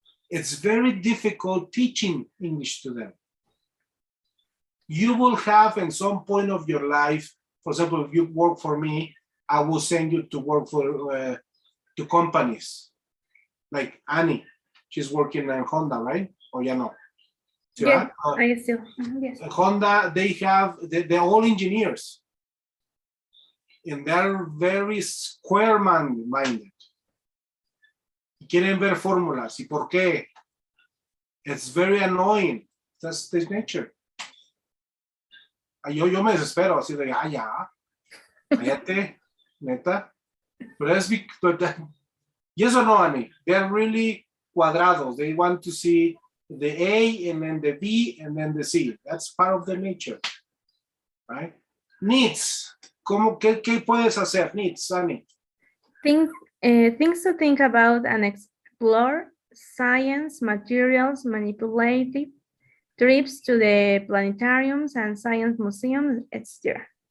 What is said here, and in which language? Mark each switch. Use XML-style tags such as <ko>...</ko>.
<en>It's very difficult teaching English to them. You will have in some point of your life, for example, if you work for me, I will send you to work for to companies. Like Annie, she's working in Honda, right?</en> <es>Or ya no?</es> <en>Yes, I still, yes. Honda, they have, they're all engineers. And they're very square-minded.</en> <es>Quieren ver fórmulas. ¿Y por qué?</es> <en>It's very annoying. That's the nature.</en> <es>Yo me desespero, así de, ya, cállate, neta. Pero es,</es> <en>yes or no,</en> <es>Annie?</es> <en>They're really cuadrados. They want to see the A and then the B and then the C. That's part of their nature, right?</en> <es>Needs. ¿Qué puedes hacer? Needs, Annie.</es> <en>Things to think about and explore, science, materials, manipulative, trips to the planetariums and science museums, etc.</en>